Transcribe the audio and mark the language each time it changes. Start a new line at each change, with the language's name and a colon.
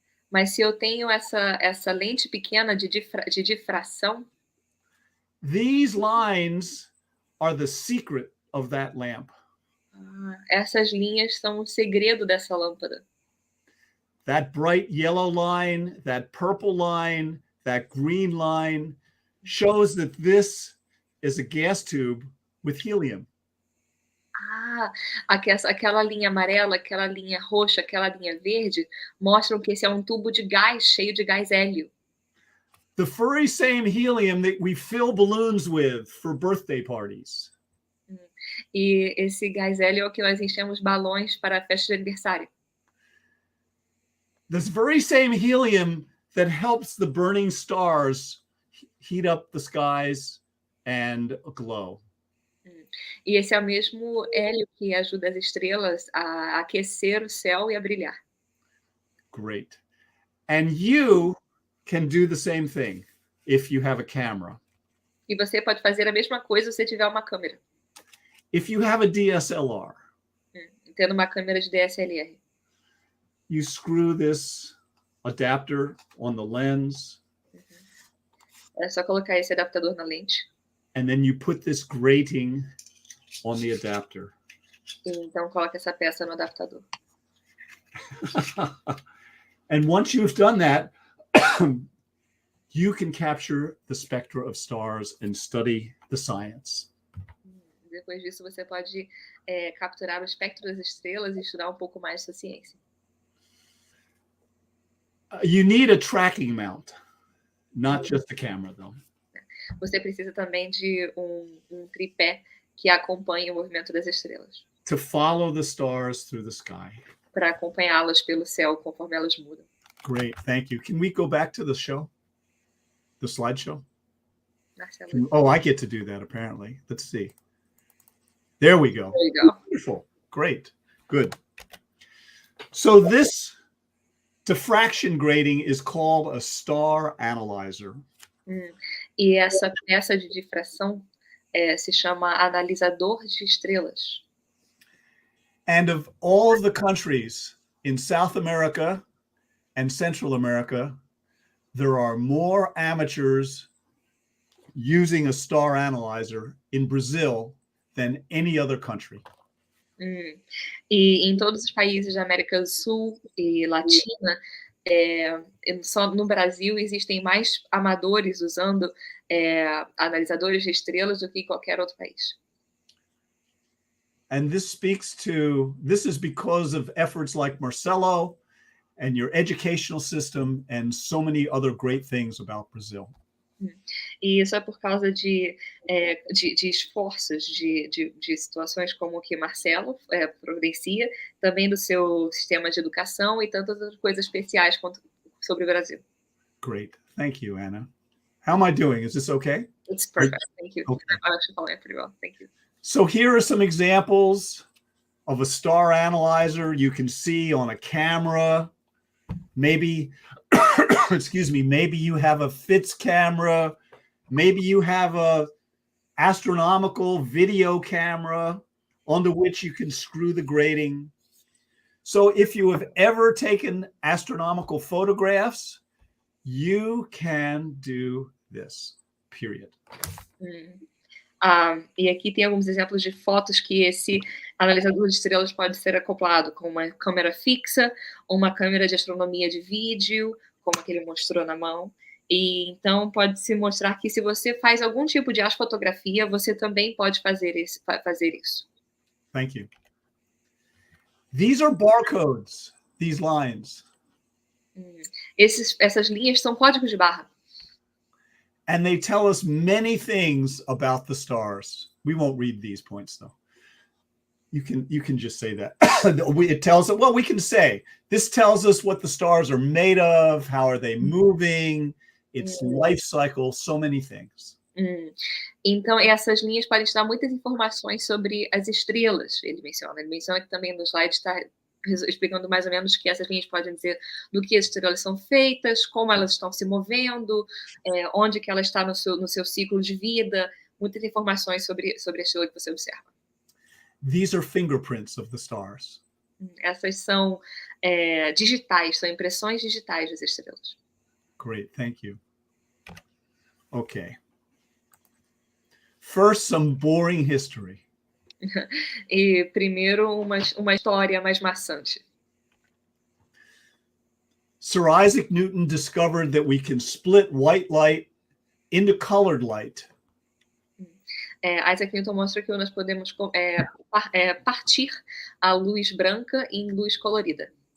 Portuguese: Mas se eu tenho essa lente pequena de difração,
English: these lines are the secret of that lamp.
Portuguese: essas linhas são o segredo dessa lâmpada.
English: That bright yellow line, that purple line, that green line shows that this is a gas tube with helium.
Portuguese: Aquela linha amarela, aquela linha roxa, aquela linha verde mostram que esse é um tubo de gás cheio de gás hélio.
English: The very same helium that we fill balloons with for birthday parties.
Portuguese: E esse gás hélio é o que nós enchemos balões para a festa de aniversário.
English: This very same helium that helps the burning stars heat up the skies and glow.
Portuguese: E esse é o mesmo hélio que ajuda as estrelas a aquecer o céu e a brilhar.
English: Great. And you can do the same thing if you have a camera.
Portuguese: E você pode fazer a mesma coisa se você tiver uma câmera.
English: If you have a DSLR,
Portuguese: tendo uma câmera de DSLR,
English: you screw this adapter on the lens.
Portuguese: É só colocar esse adaptador na lente.
English: And then you put this grating on the adapter.
Portuguese: E então coloca essa peça no adaptador.
English: And once you've done that, you can capture the spectra of stars and study the science.
Portuguese: Depois disso, você pode capturar o espectro das estrelas e estudar um pouco mais da ciência.
English: You need a tracking mount, not just a camera, though.
Portuguese: Você precisa também de um tripé que acompanhe o movimento das estrelas.
English: To follow the stars through the sky.
Portuguese: Para acompanhá-las pelo céu conforme elas mudam.
English: Great, thank you. Can we go back to the show? The slideshow? Marcelo. Oh, I get to do that, apparently. Let's see. There we go. There you go. Wonderful. Great. Good. So this diffraction grating is called a star analyzer.
Portuguese: E essa peça de difração se chama analisador de estrelas.
English: And of all of the countries in South America and Central America, there are more amateurs using a star analyzer in Brazil than any other country.
Portuguese: E em todos os países da América do Sul e Latina, só no Brasil existem mais amadores usando analisadores de estrelas do que em qualquer outro país.
English: And this is because of efforts like Marcelo and your educational system and so many other great things about Brazil.
Portuguese: E isso é por causa de esforços, de situações como o que Marcelo providencia, também do seu sistema de educação e tantas outras coisas especiais sobre o Brasil.
English: Great. Thank you, Anna. How am I doing? Is this okay? It's perfect. Thank you. Okay. I'm actually following it pretty well. Thank you. So here are some examples of a star analyzer you can see on a camera. Maybe, excuse me, maybe you have a FITS camera. Maybe you have a astronomical video camera onto which you can screw the grating. So if you have ever taken astronomical photographs, you can do this, period.
Portuguese: E aqui tem alguns exemplos de fotos que esse analisador de estrelas pode ser acoplado com uma câmera fixa, uma câmera de astronomia de vídeo, como a que ele mostrou na mão. E então pode se mostrar que se você faz algum tipo de astrofotografia, você também pode fazer isso.
English: Thank you. These are barcodes, these lines.
Portuguese: Essas linhas são códigos de barra.
English: And they tell us many things about the stars. We won't read these points though. You can just say that. It tells us, well, we can say, this tells us what the stars are made of, how are they moving, its life cycle, so many things.
Portuguese: Então, essas linhas podem te dar muitas informações sobre as estrelas, ele menciona que também no slide está explicando mais ou menos que essas linhas podem dizer do que as estrelas são feitas, como elas estão se movendo, onde que ela está no seu ciclo de vida, muitas informações sobre a estrela que você observa.
English: These are fingerprints of the stars.
Portuguese: Essas são digitais, são impressões digitais das estrelas.
English: Great, thank you. Okay. First, some boring history.
Portuguese: E primeiro uma história mais maçante.
English: Sir Isaac Newton discovered that we can split white light into colored light.
Portuguese: Isaac Newton mostra que nós podemos partir a luz branca em luz colorida.